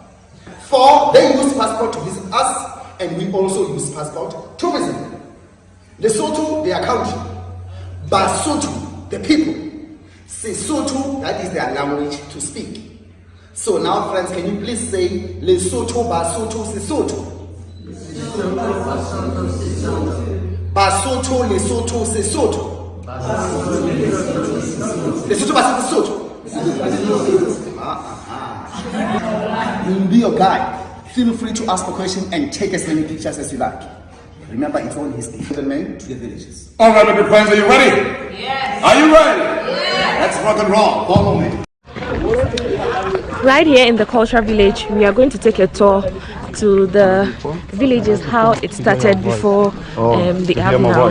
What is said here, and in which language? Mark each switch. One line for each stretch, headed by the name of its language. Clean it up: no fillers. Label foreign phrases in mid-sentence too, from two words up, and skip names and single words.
English: For they use passport to visit us, and we also use passport to visit them. Lesotho, their country. Basotho, the people. Sesotho, that is their language to speak. So now, friends, can you please say Lesotho, Basotho, Sesotho? Basotho, Lesotho, Sesotho. Lesotho, Basotho, Sesotho. We will be your guide. Feel free to ask a question and take as many pictures as you like. Remember, it's all history. The men to the villages. All right, my good friends, are you ready? Yes. Are you ready? Yes. Let's rock and roll. Follow me. Right here in the cultural village, we are going to take a tour to the villages, how it started before the app now.